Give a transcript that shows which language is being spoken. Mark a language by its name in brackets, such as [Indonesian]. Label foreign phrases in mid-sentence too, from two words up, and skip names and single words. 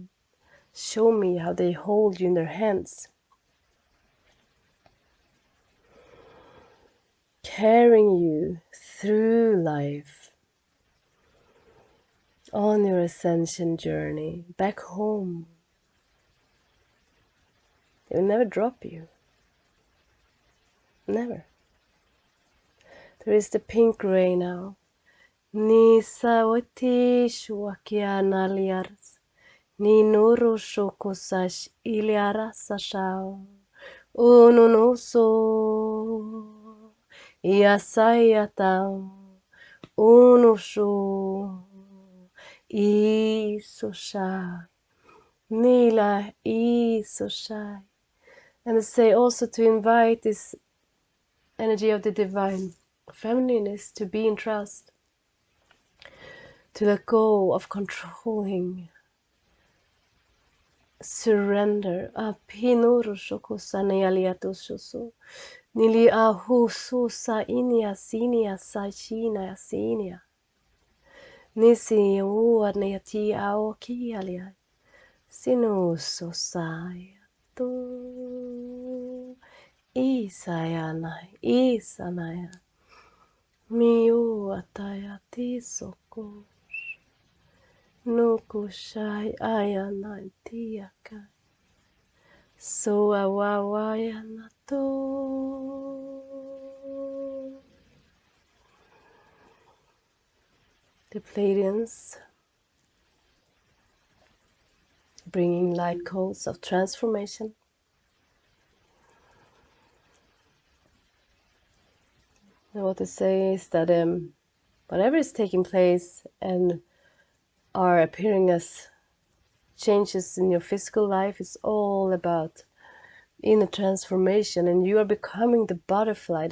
[English] Show me how they hold you in their hands, carrying you through life, on your ascension journey back home. It will never drop you. Never. There is the pink ray now. Nisa wati shuakiana liars. Ni nuru shokosash iliara sashao. Ununuso. Yasayata. Unusho. Isoshai. Nila Isoshai. And say also to invite this energy of the divine feminineness to be in trust, to let go of controlling, surrender. Apinuru shokusane aliatoshoso. Nili ahusu sa inia sinia sa china sinia. Nisi uad neati aoki alia. Sinu sosai. To Isayana, Isanaya, Miu Atayati Soko, Nukushai Ayana Tiaka, So Awawayana to. The Pleiadians bringing light codes of transformation. And what they say is that whatever is taking place and are appearing as changes in your physical life is all about inner transformation, and you are becoming the butterfly.